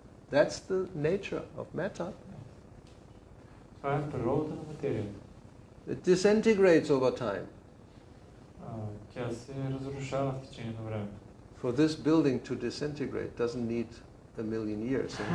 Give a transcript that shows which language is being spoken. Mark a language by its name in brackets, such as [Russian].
[English] That's the nature of matter. [Bulgarian] Това е природата на материята. [English] It disintegrates over time. [Bulgarian] Тя се разрушава в течение на време. [English] For this building to disintegrate doesn't need a million years.